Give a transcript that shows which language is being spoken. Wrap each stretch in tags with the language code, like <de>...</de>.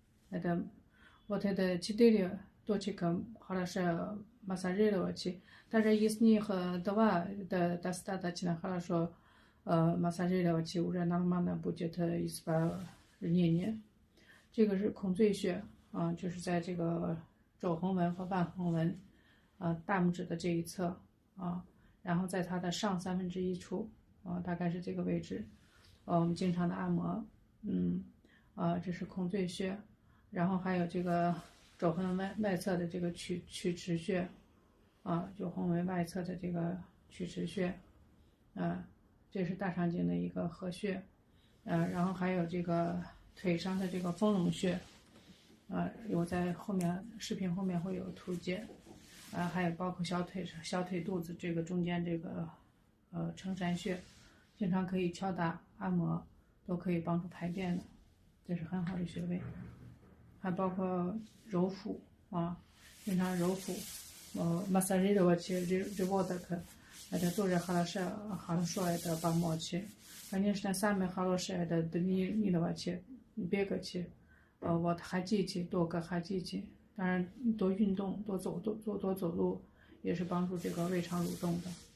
<ru>Это вот это 4 точек хорошо массажировать. Даже из них 2 это достаточно хорошо массажировать, уже нормально будет исправление.</ru> <zh>这个是孔最穴就是在这个肘横纹和腕横纹大拇指的这一侧然后在它的上1/3处大概是这个位置我们经常的按摩这是孔最穴然后还有这个肘横外侧的这个曲池穴，就横为外侧的这个曲池穴，这是大肠经的一个合穴，然后还有这个腿上的这个丰隆穴，我在后面视频后面会有图解，还有包括小腿肚子这个中间这个承山穴，经常可以敲打按摩，都可以帮助排便的，这是很好的穴位。还包括揉腹经常揉腹</zh> <ru>массажировать животик, это тоже хорошо это помочь. Конечно, самое хорошее это тренировать, бегать, ходить, долго ходить.</ru> <zh>当然多运动，多走路也是帮助这个胃肠蠕动的。</zh>